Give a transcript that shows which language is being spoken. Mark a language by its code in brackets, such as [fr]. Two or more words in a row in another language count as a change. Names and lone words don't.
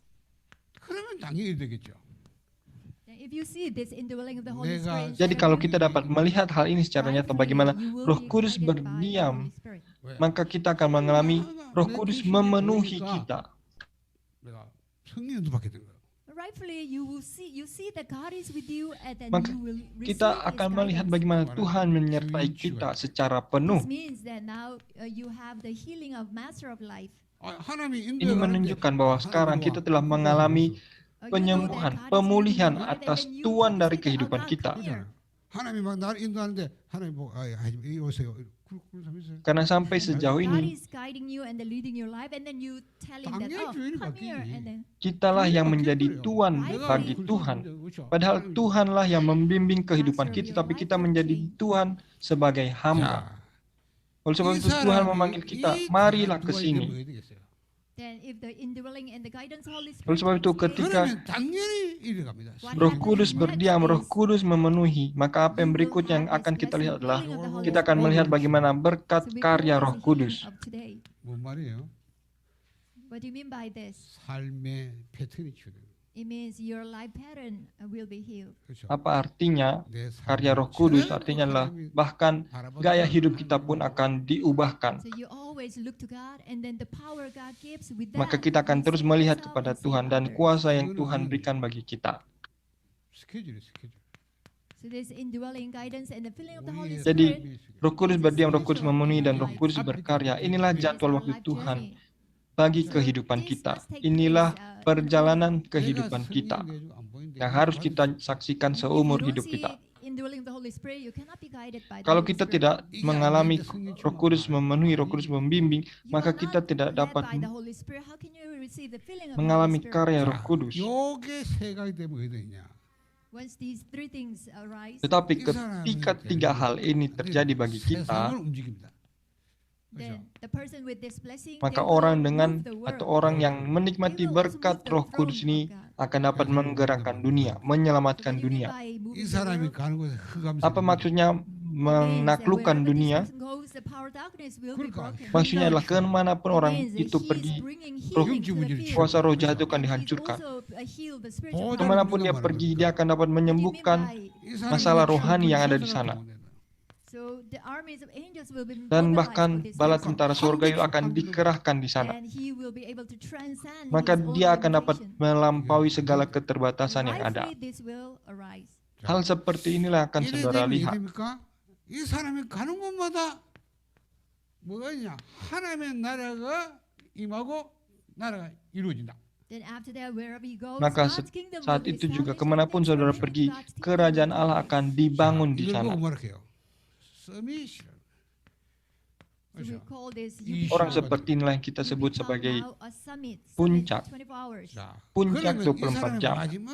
[id] Jadi kalau kita dapat melihat hal ini secara nyata, bagaimana Roh Kudus berdiam, maka kita akan mengalami Roh Kudus memenuhi kita. [en] rightfully you see that God is with you, and then [id] Maka [en] you will [id] kita [en] receive His [id] akan melihat [en] guidance. [id] bagaimana Tuhan menyertai kita secara penuh. [en] This means that now you have the healing of Master of Life. [ko] 하나님이 [id] Ini menunjukkan bahwa sekarang kita telah mengalami penyembuhan, pemulihan atas Tuhan dari kehidupan kita. [ko] 하나님이 막 나를 인도하는데 하나님 보고 이 오세요. [id] Karena sampai sejauh [en] God [id] ini, [en] is guiding you and leading your life, and then you tell Him that, [ko] 당연히 oh, 주인이가 [en] come here, and then [id] kitalah yang menjadi Tuhan bagi Tuhan. Padahal Tuhanlah yang membimbing kehidupan kita, tapi kita menjadi Tuhan sebagai hamba. Oleh sebab itu Tuhan memanggil kita, marilah ke sini. [en] then if the indwelling and the guidance Holy [id] Oleh [en] Spirit [id] sebab itu [en] takes place, [id] ketika [ko] 그러면 당연히 이리 갑니다. [id] Roh Kudus berdiam, Roh Kudus memenuhi, maka apa yang berikutnya yang akan kita lihat adalah kita akan melihat bagaimana berkat [en] so we [id] karya [en] call [id] Roh [en] this the [id] Kudus. [en] healing of today. [ko] 뭔 말이에요? [en] What do you mean by this? [ko] 삶의 패턴이 치유돼요. [en] It means your life pattern will be healed. [ko] 그렇죠? [id] Apa artinya [ko] 내 삶 [id] karya Roh Kudus? Artinya adalah bahkan [ko] 바라보는 [id] gaya [ko] 사람이 [id] hidup kita pun akan diubahkan. [en] So you always look to God, and then the power God gives with that. [id] Maka kita akan [en] we [id] terus [en] save [id] melihat [en] ourselves [id] kepada [en] and save [id] Tuhan dan [en] others. [id] kuasa yang Tuhan berikan bagi kita. [ko] 스케줄이 스케줄. [en] So this indwelling guidance and the filling of the Holy [ko] 우리의 [id] Jadi, [en] Spirit. [id] Roh Kudus berdiam, Roh Kudus memenuhi, dan Roh Kudus berkarya. Inilah [en] is [id] jadwal [en] our [id] waktu [en] life [id] Tuhan [en] journey. [id] bagi kehidupan kita. Inilah perjalanan kehidupan kita yang harus kita saksikan seumur hidup kita. Kalau kita tidak mengalami Roh Kudus memenuhi, Roh Kudus membimbing, maka kita tidak dapat mengalami karya Roh Kudus. [ko] 요게 세 가지 때문에 왜 되냐? [id] Tetapi ketika tiga hal ini terjadi bagi kita, [ko] 세상을 움직입니다. [id] maka orang dengan atau orang yang menikmati berkat Roh Kudus ini akan dapat menggerakkan dunia, menyelamatkan dunia. [ko] 이 사람이 가는 곳에 흑암. [id] Apa maksudnya menaklukkan dunia? Maksudnya adalah kemanapun orang itu pergi, kuasa roh jahat itu akan dihancurkan. Kemanapun dia pergi, dia akan dapat menyembuhkan masalah rohani yang ada di sana. Dan bahkan bala tentara surga itu akan dikerahkan di sana. Maka dia akan dapat melampaui segala keterbatasan yang ada. Hal seperti inilah akan saudara lihat. [ko] 이 사람이 가는 곳마다 뭐가 있냐? 하나님의 나라가 임하고 나라가 이루어진다. [id] Maka saat itu juga kemanapun saudara pergi, kerajaan Allah akan dibangun di sana. Orang seperti inilah yang kita sebut sebagai puncak. Puncak 24 jam.